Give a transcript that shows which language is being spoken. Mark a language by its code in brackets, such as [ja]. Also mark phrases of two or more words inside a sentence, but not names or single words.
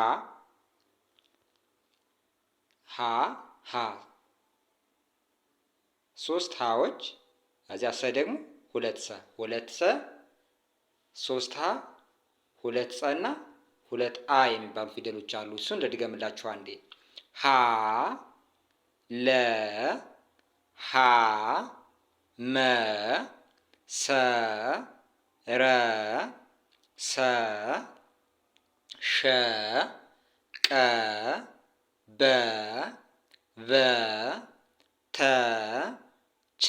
[am] ሀ 3 ሀዎች እዚያ ሰ ደግሞ ሁለት ሰ 3 ሀ 2 ጸ እና 2 አ የሚባሉ ፊደሎች አሉ። እሱን ልድገምላችሁ አንዴ። ሀ ለ ሀ መ ሰ ረ ሰ ሸ ቀ በ ቨ ተ ቸ